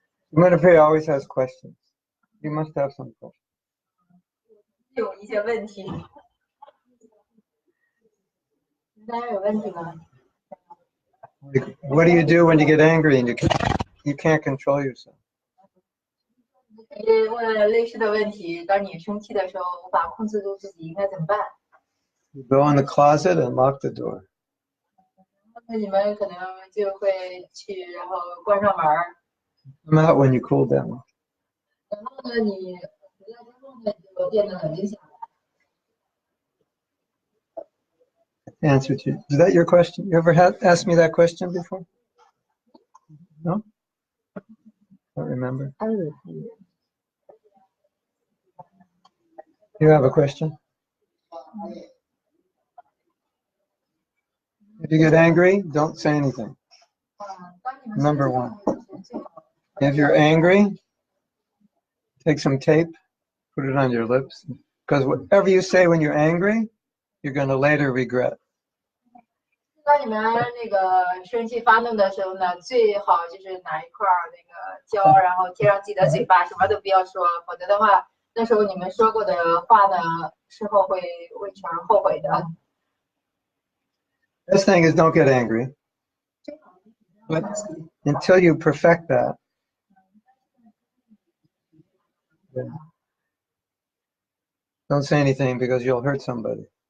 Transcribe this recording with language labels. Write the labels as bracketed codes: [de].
[en] Manipur always has questions. You must have some questions. [zh] 有一些问题。大家有问题吗？ [en] Like, what do you do when you get angry and you can't control yourself? [zh] 可以问类似的问题。当你生气的时候，无法控制住自己，应该怎么办？ [en] You go in the closet and lock the door. [zh] 那你们可能就会去，然后关上门儿。 [en] Come out when you cool down. [zh] 然后呢，你回来之后呢，就变得冷静下来。 [en] Answer to is that your question? You ever asked me that question before? No? Don't remember. You have a question? If you get angry, don't say anything. Number one. If you're angry, take some tape, put it on your lips. Because whatever you say when you're angry, you're going to later regret. [zh] 当你们那个生气发怒的时候呢，最好就是拿一块那个胶，然后贴上自己的嘴巴，什么都不要说，否则的话，那时候你们说过的话呢，事后会为全而后悔的。 [en] This thing is don't get angry. But until you perfect that, don't say anything because you'll hurt somebody.